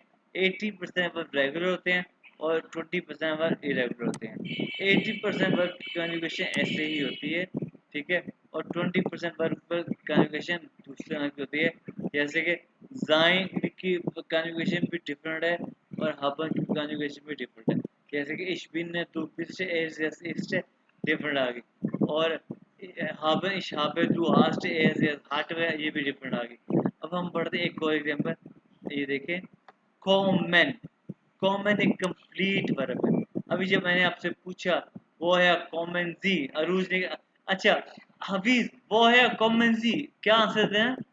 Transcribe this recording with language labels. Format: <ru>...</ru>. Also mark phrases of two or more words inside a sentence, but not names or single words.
<hi>80%</hi> <en>verb regular</en> <hi>होते हैं और 20%</hi> <en>verb irregular</en> <hi>होते हैं। 80% वर्ब की कंजुगेशन ऐसे ही होती है, ठीक है, और 20% वर्ब की कंजुगेशन दूसरे तरह की होती है, जैसे कि जाइन की कंजुगेशन भी डिफरेंट है और haben की कंजुगेशन भी डिफरेंट है, जैसे कि</hi> <de>ich bin du bist ist</de> <hi>डिफरेंट आ गई, और</hi> <de>haben ich habe du hast hat</de> <hi>ये भी डिफरेंट आ गई। अब हम पढ़ते हैं एक और एग्जांपल, ये देखें, कॉमन। कॉमन एक</hi> <en>complete verb</en> <hi>है। अभी जब मैंने आपसे पूछा वो है</hi> <de>kommen Sie,</de> <hi>अरूज ने, अच्छा हफीज वो है</hi> <de>kommen Sie,</de> <hi>क्या आंसर दें?</hi>